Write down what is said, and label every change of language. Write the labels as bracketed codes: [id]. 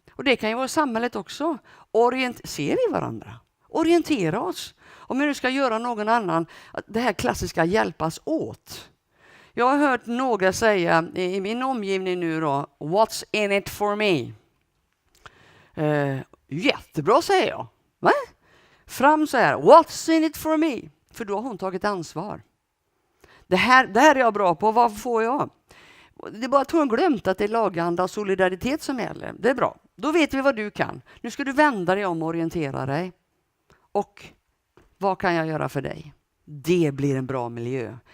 [sv] Och det kan ju vara i samhället också. Ser vi varandra? Orientera oss. Om jag nu ska göra någon annan, det här klassiska hjälpas åt. Jag har hört några säga i min omgivning nu då, [en] what's in it for me? [sv] Jättebra säger jag. Va? Fram så här, [en] what's in it for me? [sv] För då har hon tagit ansvar. Det här är jag bra på, vad får jag? Det är bara att hon glömt att det är laganda och solidaritet som gäller. Det är bra. Då vet vi vad du kan. Nu ska du vända dig om och orientera dig. Och vad kan jag göra för dig? Det blir en bra miljö.